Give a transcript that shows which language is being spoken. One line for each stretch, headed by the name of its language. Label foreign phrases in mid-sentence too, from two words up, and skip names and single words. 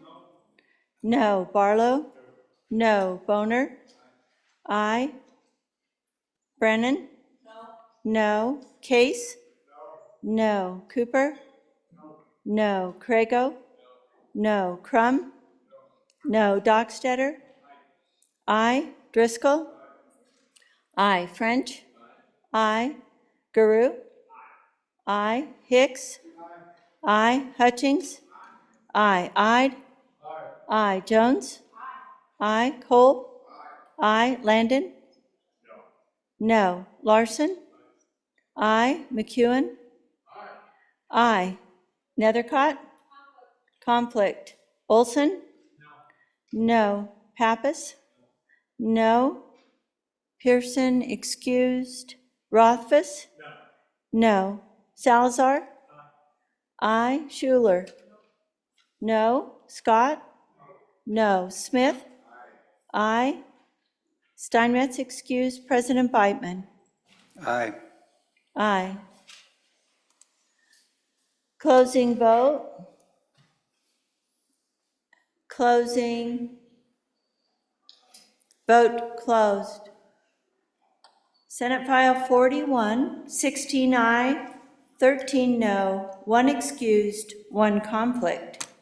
English: No. Barlow? No. Boner? Aye. Brennan? No. Case? No. Cooper? No. Crago? No. Crum? No. Dockstetter? Aye. Driscoll? Aye. French? Aye. Guru? Aye. Hicks? Aye. Hutchings? Aye. Ide? Aye. Jones? Aye. Cole? Aye. Landon? No. Larson? Aye. McEwen? Aye. Nethercott? Conflict. Olson? No. Pappas? No. Pearson excused. Rothfuss? No. Salazar? Aye. Schuler? No. Scott? No. Smith? Aye. Steinmetz excused. President Beitman? Aye. Aye. Closing vote. Closing. Vote closed. Senate File 41, 16 aye, 13 no, 1 excused, 1 conflict.